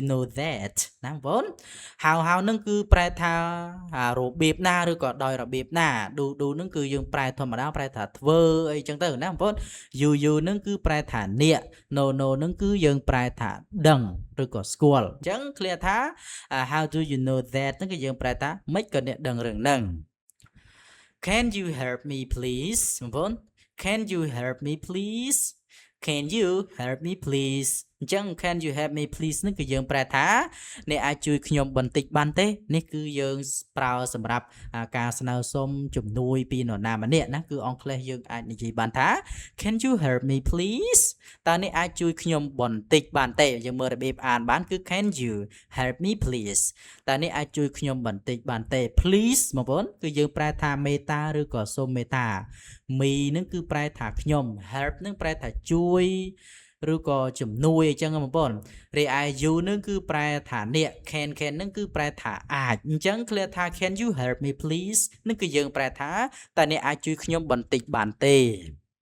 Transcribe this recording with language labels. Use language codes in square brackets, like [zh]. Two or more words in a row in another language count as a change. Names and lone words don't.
[en] know that [km] ណាបងប្អូន How ហ្នឹងគឺប្រែថារបៀបណាឬក៏ដោយរបៀបណា do ហ្នឹងគឺយើងប្រែធម្មតាប្រែថាធ្វើអីចឹងទៅណាបងប្អូន you ហ្នឹងគឺប្រែថាអ្នក no ហ្នឹងគឺយើងប្រែថាដឹងឬក៏ស្គាល់អញ្ចឹង clear ថា [en] How do you know that [km] ហ្នឹងគឺយើងប្រែថាមិនក៏អ្នកដឹងរឿងហ្នឹង [en] Can you help me please [km] បងប្អូន [en] Can you help me please Can you help me please [km] អញ្ចឹង [en] Can you help me please [km] នេះគឺយើងប្រែថាអ្នកអាចជួយខ្ញុំបន្តិចបានទេនេះគឺយើងប្រើសម្រាប់ការស្នើ សុំជំនួយពីនរណាម្នាក់ណាគឺអង់គ្លេសយើងអាចនិយាយបានថា [en] Can you help me please [km] តើអ្នកអាចជួយខ្ញុំ បន្តិចបានទេយើងមើលរបៀបអានបានគឺ [en] Can you help me please [km] តើអ្នកអាចជួយខ្ញុំបន្តិចបានទេ please បងប្អូនគឺយើងប្រែថាមេត្តាឬក៏សូមមេត្តា me នឹងគឺប្រែថាខ្ញុំ help នឹងប្រែថាជួយឬក៏ជំនួយអញ្ចឹងបងប្អូនរីឯ you នឹងគឺប្រែថាអ្នក can នឹងគឺប្រែថាអាចអញ្ចឹង clear ថា [en] can you help me please [km] នឹងគឺយើងប្រែថាតើអ្នកអាចជួយខ្ញុំបន្តិចបានទេ